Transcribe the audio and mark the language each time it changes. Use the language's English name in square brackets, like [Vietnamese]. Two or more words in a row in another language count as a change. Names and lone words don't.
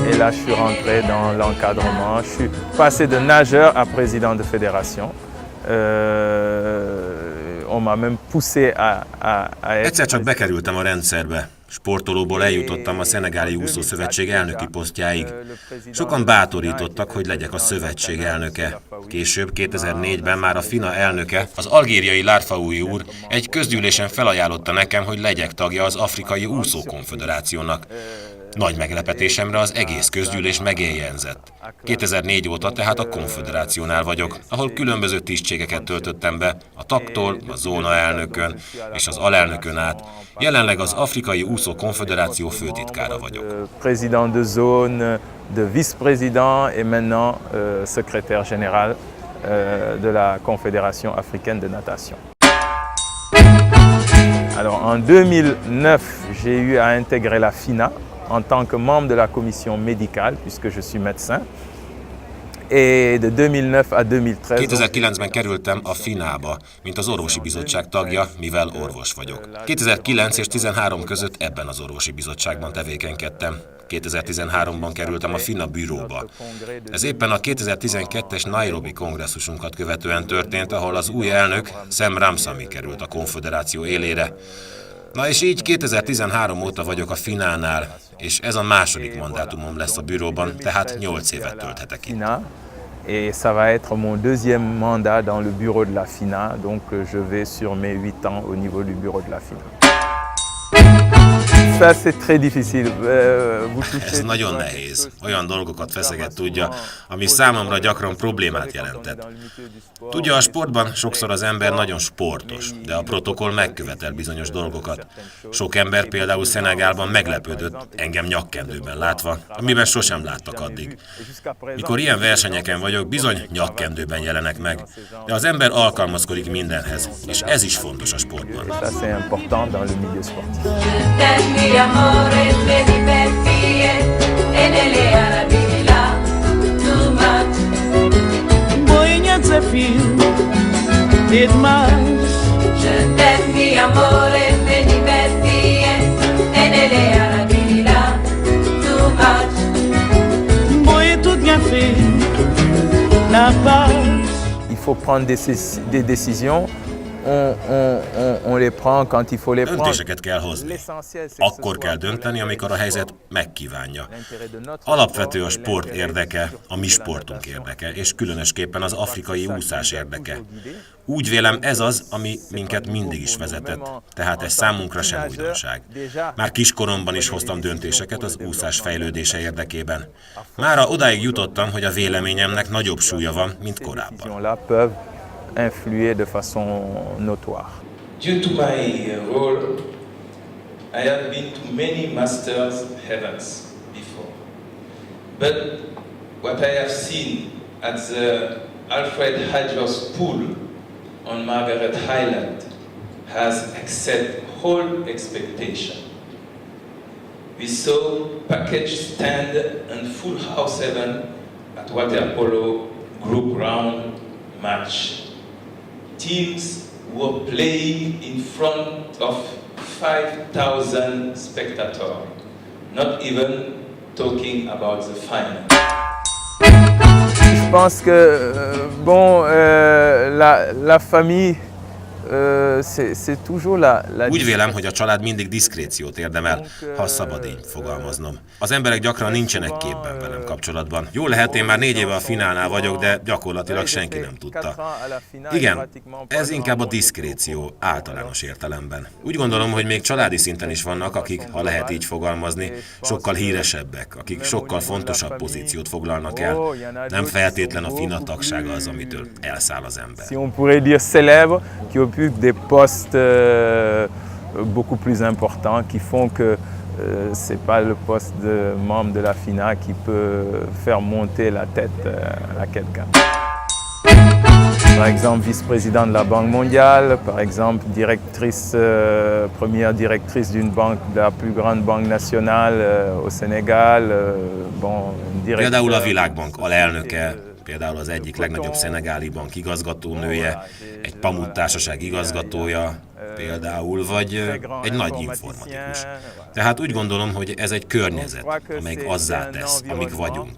[French] je suis rentré dans l'encadrement. Je suis passé de nageur à président de fédération. On m'a même poussé à être... [Hungarian] Egyszer csak bekerültem a rendszerbe. Sportolóból eljutottam a Szenegáli Úszószövetség elnöki posztjáig. Sokan bátorítottak, hogy legyek a szövetség elnöke. Később, 2004-ben már a FINA elnöke, az algériai Larfaoui úr egy közgyűlésen felajánlotta nekem, hogy legyek tagja az Afrikai Úszókonföderációnak. Nagy meglepetésemre az egész közgyűlés megjegyzett. 2004 óta tehát a konföderációnál vagyok, ahol különböző tisztségeket töltöttem be, a tagtól, a zónaelnökön és az alelnökön át. Jelenleg az Afrikai Úszó Konföderáció főtitkára vagyok. [French] Président de zone, de vice-président et maintenant secrétaire général de la Confédération africaine de natation. Alors en 2009, j'ai eu à intégrer la FINA en tant que membre de la commission médicale, puisque je suis médecin. Et de 2009 à 2013... [Hungarian] 2009-ben kerültem a FINA-ba, mint az orvosi bizottság tagja, mivel orvos vagyok. 2009 és 2013 között ebben az orvosi bizottságban tevékenykedtem. 2013-ban kerültem a FINA büróba. Ez éppen a 2012-es Nairobi kongresszusunkat követően történt, ahol az új elnök, Sam Ramsamy került a konföderáció élére. Na és így 2013 óta vagyok a FINA-nál, és ez a második mandátumom lesz a büróban, tehát 8 évet tölthetek itt. [French] Et ça va être mon deuxième mandat dans le bureau de la FINA, donc je vais sur mes 8 ans au niveau du bureau de la FINA. Ça c'est très difficile. [Hungarian] Ez nagyon nehéz. Olyan dolgokat feszeget tudja, ami számomra gyakran problémát jelentett. Tudja, a sportban sokszor az ember nagyon sportos, de a protokoll megkövetel bizonyos dolgokat. Sok ember például Szenegálban meglepődött, engem nyakkendőben látva, amiben sosem láttak addig. Mikor ilyen versenyeken vagyok, bizony nyakkendőben jelenek meg, de az ember alkalmazkodik mindenhez, és ez is fontos a sportban. Amore, le divertie e nelle Arabilla, [English] too much. Boinha desafio e demais. [French] Je t'aime, mi amore, le divertie e nelle Arabilla, [English] too much. Boi tudo bien fait, na paz. [French] Il faut prendre des décisions. On les prend quand il faut les prendre. [Hungarian] Döntéseket kell hozni. Akkor kell dönteni, amikor a helyzet megkívánja. Alapvető a sport érdeke, a mi sportunk érdeke, és különösképpen az afrikai úszás érdeke. Úgy vélem, ez az, ami minket mindig is vezetett, tehát ez számunkra sem újdonság. Már kiskoromban is hoztam döntéseket az úszás fejlődése érdekében. Mára odáig jutottam, hogy a véleményemnek nagyobb súlya van, mint korábban. [French] Influer de façon notoire. [English] Due to my role, I have been to many masters events before. But what I have seen at the Alfred Hadjos pool on Margaret Island has exceeded all expectation. We saw package stand and full house event at water polo group round match. Teams were playing in front of 5,000 spectators, not even talking about the final. [French] Je pense que la famille, c'est toujours la... [Hungarian] Úgy vélem, hogy a család mindig diszkréciót érdemel, ha szabad így fogalmaznom. Az emberek gyakran nincsenek képben velem kapcsolatban. Jól lehet, én már 4 éve a finálnál vagyok, de gyakorlatilag senki nem tudta. Igen, ez inkább a diszkréció általános értelemben. Úgy gondolom, hogy még családi szinten is vannak, akik, ha lehet így fogalmazni, sokkal híresebbek, akik sokkal fontosabb pozíciót foglalnak el. Nem feltétlen a FINA tagsága az, amitől elszáll az ember. [French] Si on pourrait dire célèbre, qui occupent des postes beaucoup plus importants, qui font que c'est pas le poste de membre de la FINA qui peut faire monter la tête à quelqu'un. Par exemple, vice-président de la Banque mondiale, par exemple, directrice, première directrice d'une banque, de la plus grande banque nationale au Sénégal. [Hungarian] Például a Világbank alelnöke, például az egyik legnagyobb szenegáli bank igazgatónője, egy pamut társaság igazgatója, például, vagy egy nagy informatikus. Tehát úgy gondolom, hogy ez egy környezet, amely azzá tesz, amik vagyunk.